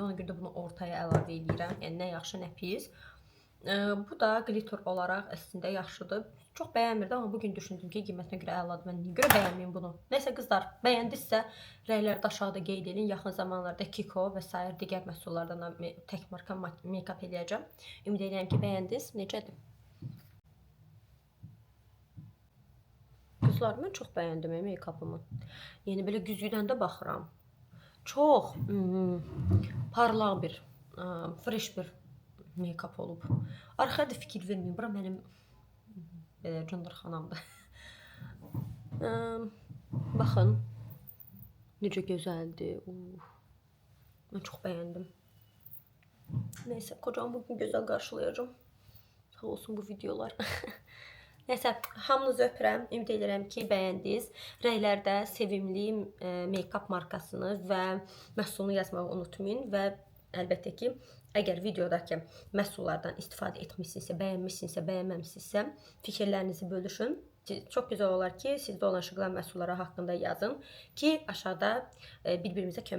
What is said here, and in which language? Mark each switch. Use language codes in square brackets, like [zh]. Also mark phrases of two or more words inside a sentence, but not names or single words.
[az] Ona görə də bunu ortaya əlavə edirəm. Yəni nə yaxşı, nə pis. Bu da glitter olaraq əslində yaxşıdır. Çox bəyənmirdim, amma bugün düşündüm ki, qiymətinə görə əladır. Mən niyə görə bəyənməyim bunu? Nəysə qızlar, bəyəndinizsə rəylərdə aşağıda qeyd edin. Yaxın zamanlarda Kiko və sair digər məhsullardan tək marka make-up eləyəcəm. Ümid edirəm ki, bəyəndiniz. Necədir? Qızlar, mən çox bəyəndim make-up'ımı. Yəni belə güzgüdən də baxıram. Çox parlaq bir, fresh bir make-up olub. Arxaya da fikir verməyin. Bura mənim belə cındırxanamdır. Baxın. Necə gözəldir. Mən çox bəyəndim. Nəysə, kocam bugün gözəl qarşılayacağım. Sağ olsun bu videolar. Nəsə, hamınızı öpürəm. Ümid edirəm ki, bəyəndiniz. Rəylərdə sevimli make-up markasını və məhsulunu yazmağı unutmayın və əlbəttə ki, əgər videodakı məhsullardan istifadə etmisinizsə, bəyənmisinizsə, bəyənməmisinizsə, fikirlərinizi bölüşün. Çox gözəl olar ki, sizdə olan şokolad məhsulları haqqında yazın ki, aşağıda bir-birimizə kömək olar.